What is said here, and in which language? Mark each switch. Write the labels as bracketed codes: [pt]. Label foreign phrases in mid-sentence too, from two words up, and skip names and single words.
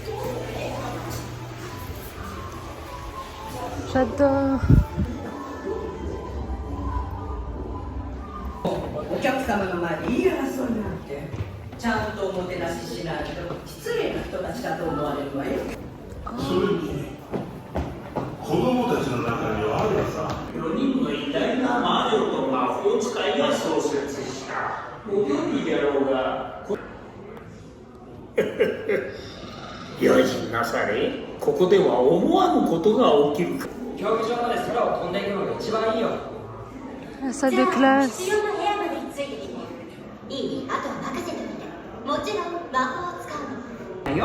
[fr] J'adore. [ja] お客様の前で言い争いなんてちゃんとおもてなししないと失礼な人たちだと思われるわよ。それに子供たちの中にはあるさ 4人の偉大な魔女と魔法使いが創設したご存知であろうが用心なされここでは思わぬことが起きる競技場まで空を飛んでいくのが一番いいよ [fr] La salle de classe. [ja] 必要な部屋までついてきていいあとは任せてみてもちろん魔法を使うの